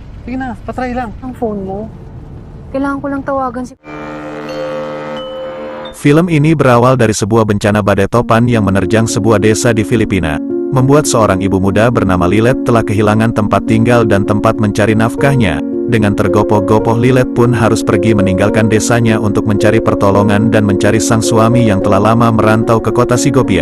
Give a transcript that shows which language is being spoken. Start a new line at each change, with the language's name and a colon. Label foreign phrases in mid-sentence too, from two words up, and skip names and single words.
Filipino: Sige na, patry lang. Ang phone mo. Kailangan ko lang tawagan si...
Indonesian: Film ini berawal dari sebuah bencana badai topan yang menerjang sebuah desa di Filipina, membuat seorang ibu muda bernama Lilet telah kehilangan tempat tinggal dan tempat mencari nafkahnya. Dengan tergopoh-gopoh Lilet pun harus pergi meninggalkan desanya untuk mencari pertolongan dan mencari sang suami yang telah lama merantau ke kota Sigopia.